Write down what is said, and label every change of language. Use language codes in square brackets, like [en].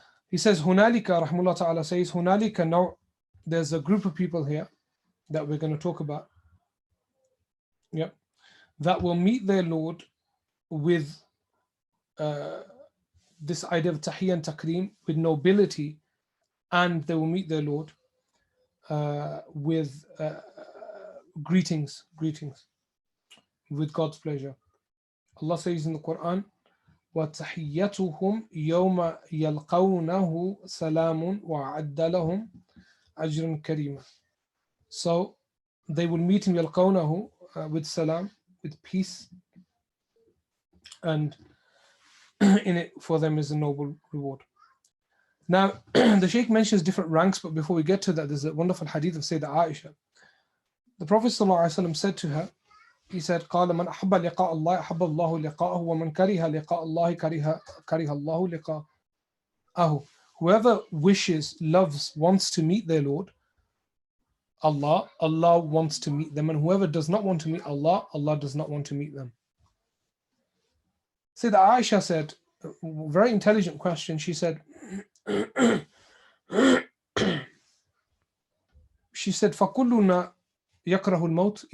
[en] He says, هنالك, rahmullah ta'ala says, [ar] هنالك نوع, [en] there's a group of people here that we're going to talk about, that will meet their Lord with this idea of tahiyya and takreem, with nobility, and they will meet their Lord with greetings, with God's pleasure. Allah says in the Quran, [ar] وَتَحِيَّتُهُمْ يَوْمَ يَلْقَوْنَهُ سَلَامٌ وَأَعَدَّ لَهُمْ أَجْرًا كَرِيمًا. [en] So they will meet him يَلْقَوْنَهُ with salam, with peace, and in it for them is a noble reward. Now, the Shaykh mentions different ranks, but before we get to that, there's a wonderful hadith of Sayyidah Aisha. The Prophet ﷺ said to her, he said, [ar] قال من أحب لقاء الله أحب الله لقاءه ومن كره لقاء الله كره الله لقاءه. [en] Whoever wishes, loves, wants to meet their Lord, Allah wants to meet them, and whoever does not want to meet Allah, Allah does not want to meet them. Sayyidah Aisha said, a very intelligent question, she said, [ar] فَكُلُّنَا يَكْرَهُ الْمَوْتِ.